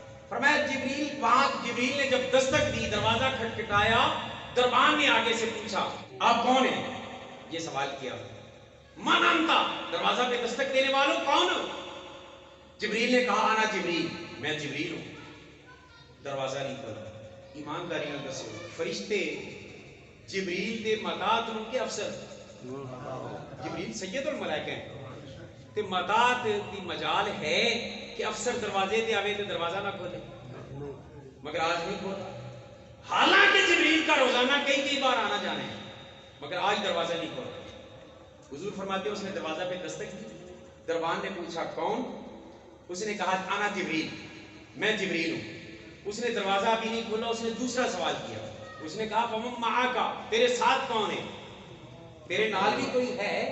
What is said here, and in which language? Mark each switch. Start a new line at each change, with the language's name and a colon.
Urdu: فرمایا جبریل نے جب دستک دی, دروازہ کھٹکھٹایا, دربان نے آگے سے پوچھا آپ کون ہیں؟ یہ سوال کیا.
Arabic: من انتا,
Urdu: دروازہ پہ دستک دینے والوں کون ہو؟ جبریل نے کہا
Arabic: انا جبریل,
Urdu: میں جبریل ہوں. دروازہ نہیں کھولا.
Punjabi: ایمانداری نال دسو فرشتے جبریل دے مداد نو کے افسر, جبریل سید الملائکہ ہیں تے مداد دی مجال ہے کہ افسر دروازے تے آوے تے دروازہ نہ کھولے,
Urdu: مگر آج نہیں کھولا. حالانکہ جبریل کا روزانہ کئی بار آنا جانا ہے, مگر آج دروازہ نہیں کھولا. حضور فرماتے ہیں اس نے دروازہ پہ دستک دی. دربان نے پوچھا کون؟ اس نے کہا
Arabic: انا جبریل,
Urdu: میں جبریل ہوں. اس نے دروازہ بھی نہیں کھولا. اس نے دوسرا سوال کیا. اس نے کہا
Arabic: فمن معاک,
Urdu: تیرے ساتھ کون ہے؟
Punjabi: تیرے نال بھی کوئی ہے؟